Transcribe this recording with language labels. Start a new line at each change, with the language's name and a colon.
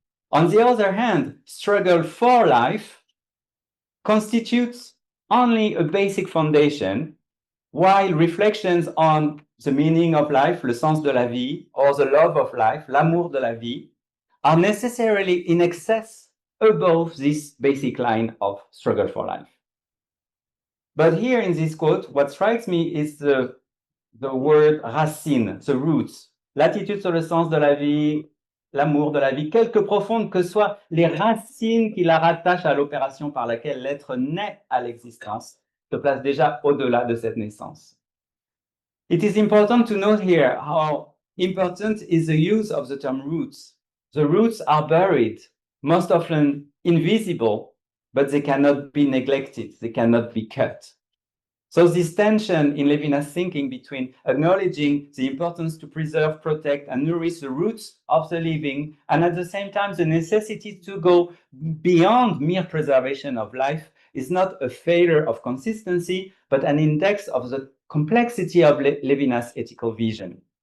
English: On the other hand, struggle for life constitutes only a basic foundation, while reflections on the meaning of life,
French: le sens de la vie,
English: or the love of life,
French: l'amour de la vie,
English: are necessarily in excess above this basic line of struggle for life. But here in this quote, what strikes me is the word racine, the roots.
French: L'attitude sur le sens de la vie, l'amour de la vie, quelque profonde que soient les racines qui la rattachent à l'opération par laquelle l'être naît à l'existence, se place déjà au-delà de cette naissance.
English: It is important to note here how important is the use of the term roots. The roots are buried, most often invisible, but they cannot be neglected, they cannot be cut. So this tension in Levinas' thinking between acknowledging the importance to preserve, protect, and nourish the roots of the living, and at the same time the necessity to go beyond mere preservation of life, is not a failure of consistency, but an index of the complexity of Levinas' ethical vision.